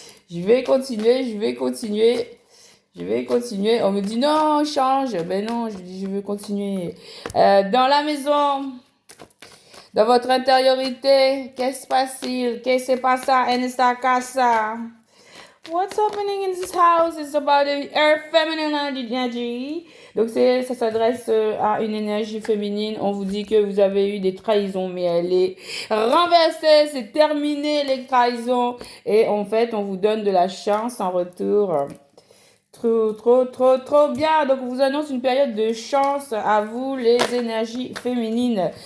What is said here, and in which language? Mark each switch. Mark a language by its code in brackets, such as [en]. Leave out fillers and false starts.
[fr] Je vais continuer, je vais continuer. Je vais continuer. On me dit non, change. Ben non, je dis je veux continuer. Dans la maison, dans votre intériorité, qu'est-ce qui se passe? Qu'est-ce qui se passe [es] en esta casa? [en] What's happening in this house is about the earth feminine energy. [fr] Donc ça s'adresse à une énergie féminine. On vous dit que vous avez eu des trahisons, mais elle est renversée, c'est terminé les trahisons. Et en fait, on vous donne de la chance en retour. Trop bien. Donc, on vous annonce une période de chance à vous, les énergies féminines.